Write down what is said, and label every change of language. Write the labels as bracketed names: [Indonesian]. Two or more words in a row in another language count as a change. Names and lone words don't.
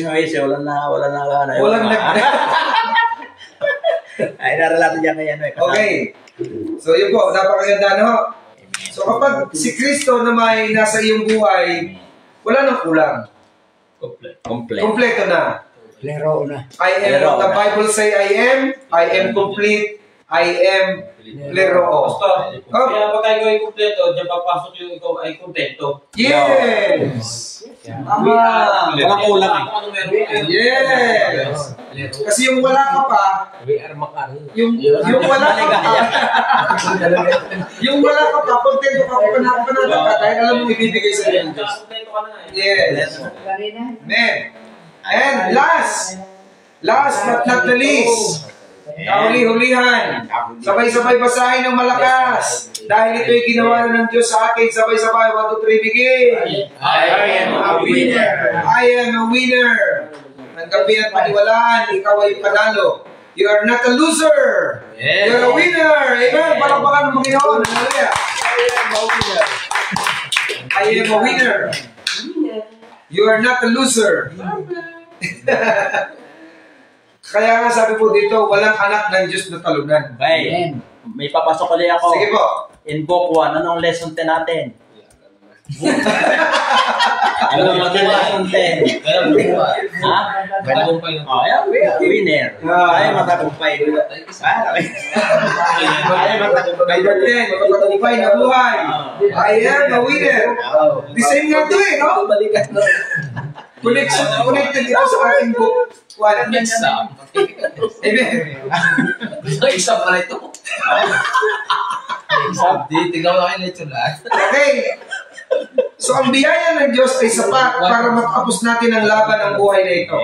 [Filipino] Wala na. Ay, naralato dyan ngayon. Okay. So yun po, napakaganda, no? So kapag si Kristo na may nasa iyong buhay, wala nang kulang. Kompleto na. Lero na. [English] The Bible say I am complete, I am plero. [Filipino] Kaya pag ikaw ay kumpleto, diyan papasok yung ikaw ay kontento. Yes! Tama! Walang kulang eh. Yes! Kasi yung wala ka pa, yung wala ka pa, yung wala ka pa, kontento ka panatag ka dahil alam mo ibibigay sa iyo ng Diyos. [English] Yes. Amen. And last but not the least, [Filipino] kahuli-hulihan, sabay-sabay basahin ng malakas dahil ito'y ginawa na ng Diyos sa atin. Sabay-sabay, 1, 2, 3, [English] begin. I am a winner. I am a winner. [Filipino] Tanggapin at paniwalaan, ikaw ay panalo. [English] You are not a loser. You are a winner. Amen. [Filipino] Palakpakan ng Panginoon. [English] Hallelujah. I am a winner. You are not a loser. [Filipino] Kaya nga sabi po dito, walang anak ng Diyos na talunan. Okay. May papasok ulit ako. Sige po. [English] In book [Filipino] 1, anong lesson 10 natin? Ano natin lesson 10? Ha? Matagumpay. Winner. Ay, matagumpay. Ay, matagumpay. Matagumpay na buhay. [English] I am a winner. The same [Filipino] nga ito eh, no? Connected ito sa ating book. Exam. Amen. Exam pala ito. Exam. Tingnan mo kayo nito lahat. Okay. So ang biyaya ng Diyos ay sapat para matapos natin ang laban ng buhay na ito.